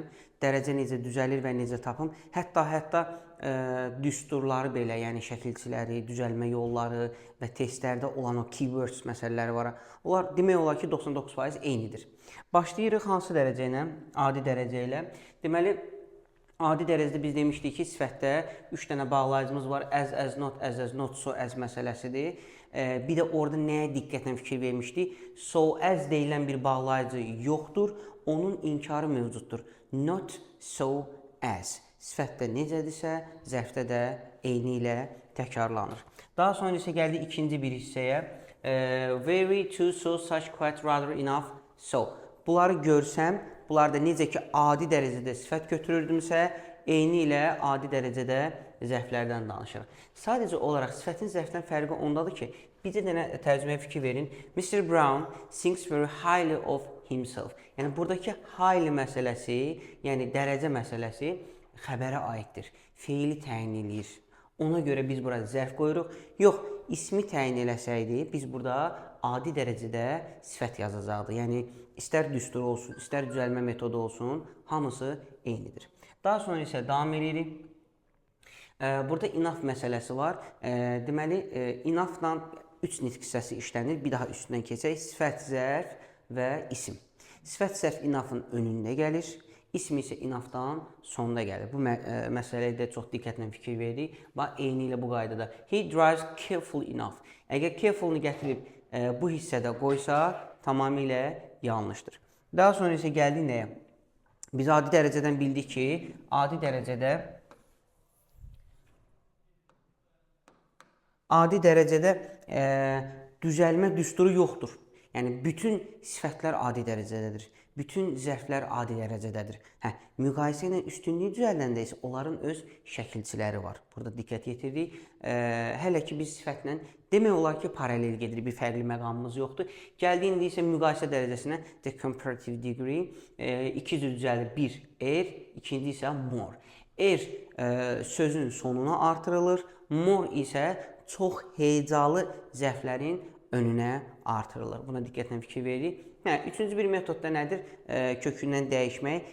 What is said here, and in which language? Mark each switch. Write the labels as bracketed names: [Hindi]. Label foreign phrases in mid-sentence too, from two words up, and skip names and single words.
[Azerbaijani] Dərəcə necə düzəlir və necə tapım. Hətta düsturları belə, yəni şəkilçiləri, düzəlmə yolları və testlərdə olan o keywords məsələləri var. Onlar demək olar ki 99% eynidir. Başlayırıq hansı dərəcə ilə? Adi dərəcə ilə. Deməli, adi dərəcədə biz demişdik ki, sifətdə 3 dənə bağlayıcımız var. [English] As, not, so, as məsələsidir. [Azerbaijani] Bir də orada nəyə diqqətlə fikir vermişdik? [English] So, as [Azerbaijani] deyilən bir bağlayıcı yoxdur, onun inkarı mövcuddur. [English] Not, so, as. [Azerbaijani] Sifətdə necədirsə, zərfdə də eyni ilə təkrarlanır. Daha sonra isə gəldik ikinci bir hissəyə. [English] Very, to, so, such, quite, rather, enough, so. [Azerbaijani] Bunları görsəm, bunlar da necə ki, adi dərəcədə sifət götürürdümsə, eyni ilə adi dərəcədə zərflərdən danışırıq. Sadəcə olaraq sifətin zərfdən fərqi ondadır ki, bir dənə tərcüməyə fikir verin. [English] Mr. Brown thinks very highly of himself. [Azerbaijani] Yəni, buradakı highly məsələsi, yəni dərəcə məsələsi xəbərə aiddir. Feili təyin edir. Ona görə biz burada zərf qoyuruq. Yox, ismi təyin eləsəydi, biz burada adi dərəcədə sifət yazacaqdı. Yəni, istər düstur olsun, istər düzəlmə metodu olsun, hamısı eynidir. Daha sonra isə davam edirik. Burada enough məsələsi var. Deməli, enoughla 3 nitq hissəsi işlənir. Bir daha üstündən keçək. Sifət, zərf və isim. Sifət, zərf enough'ın önündə gəlir. İsmi isə enough'dan sonda gəlir. Bu məsələyə də çox diqqətlə fikir veririk. Bax, eyni ilə bu qaydada. [English] He drives carefully enough. [Azerbaijani] Əgər carefully gətirib bu hissədə qoysa, tamamilə yanlışdır. Daha sonra isə gəldik nəyə? Biz adi dərəcədən bildik ki, adi dərəcədə düzəlmə düsturu yoxdur. Yəni, bütün sifətlər adi dərəcədədir. Bütün zərflər adi dərəcədədir. Müqayisə ilə üstünlüyü düzəldəndə isə onların öz şəkilçiləri var. Burada diqqət yetiririk. Hələ ki, biz sifətlə demək olar ki, paralel gedirik. Bir fərqli məqamımız yoxdur. Gəldiyində isə müqayisə dərəcəsinə [English] the comparative degree [Azerbaijani] 2 cür düzəlir. Bir, ikinci isə more. Sözün sonuna artırılır. More isə çox heyecalı zərflərin önünə artırılır. Buna diqqətlə fikir veririk. Üçüncü bir metodda nədir? Kökündən dəyişmək.